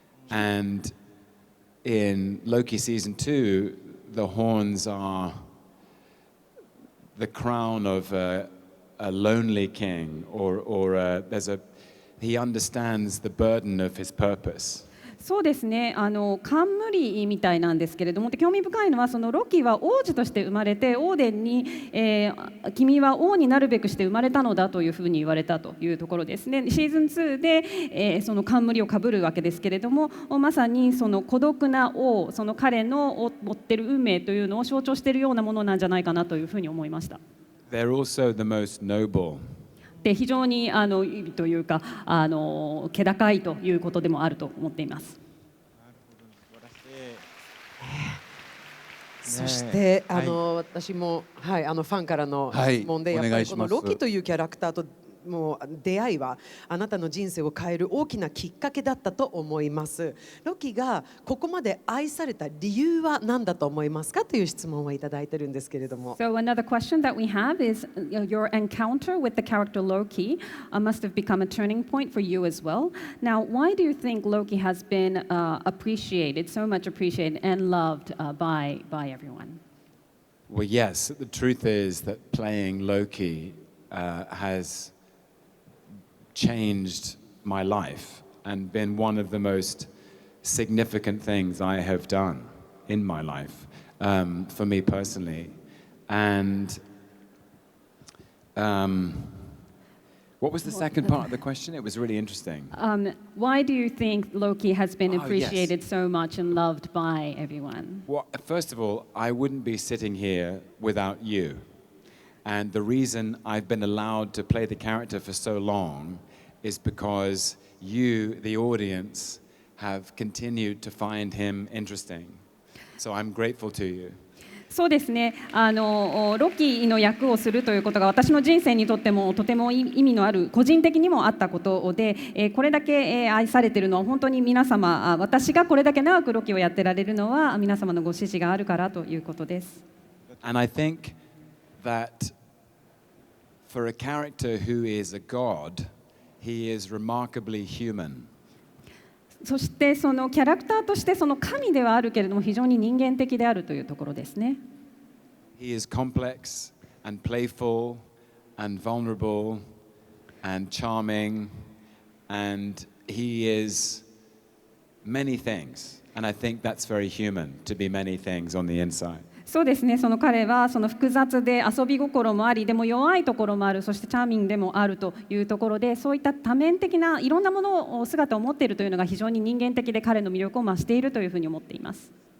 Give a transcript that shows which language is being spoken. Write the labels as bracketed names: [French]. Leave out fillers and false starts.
[English] And in Loki season 2, the horns are the crown of a lonely king, or he understands the burden of his purpose. [Japanese] そうですね、冠みたいなんですけれども、興味深いのはそのロキは王子として生まれてオーデンに、君は王になるべくして生まれたのだというふうに言われたというところですね。シーズン2で、その冠をかぶるわけですけれども、まさにその孤独な王、その彼の持っている運命というのを象徴しているようなものなんじゃないかなというふうに思いました。 [English] They're also the most noble. [Japanese] で非常にというか気高いということでもあると思っています。そして私も、ファンからの質問で、やっぱりこのロキというキャラクターともう出会いはあなたの人生を変える大きなきっかけだったと思います。ロキがここまで愛された理由は何だと思いますかという質問をいただいてるんですけれども。 [English] So another question that we have is your encounter with the character Loki must have become a turning point for you as well. Now, why do you think Loki has been appreciated, so much appreciated and loved by everyone? Well, yes, the truth is that playing Loki has changed my life and been one of the most significant things I have done in my life, for me personally. And what was the second part of the question? It was really interesting. Why do you think Loki has been appreciated yes. so much and loved by everyone? Well, first of all, I wouldn't be sitting here without you. And the reason I've been allowed to play the character for so long is because you, the audience, have continued to find him interesting. So I'm grateful to you. [Japanese] そうですね、ロキの役をするということが私の人生にとってもとても意味のある、個人的にもあったことで、これだけ愛されているのは本当に皆様、私がこれだけ長くロキをやってられるのは皆様のご支持があるからということです。 [English] And I think that for a character who is a god, he is remarkably human. [Japanese] そしてそのキャラクターとしてその神ではあるけれども非常に人間的であるというところですね。 [English] He is complex and playful and vulnerable and charming, and he is many things. And I think that's very human to be many things on the inside. [Japanese] そうですね、その彼はその複雑で遊び心もあり、でも弱いところもある、そしてチャーミングでもあるというところで、そういった多面的ないろんなものを姿を持っているというのが非常に人間的で彼の魅力を増しているというふうに思っています。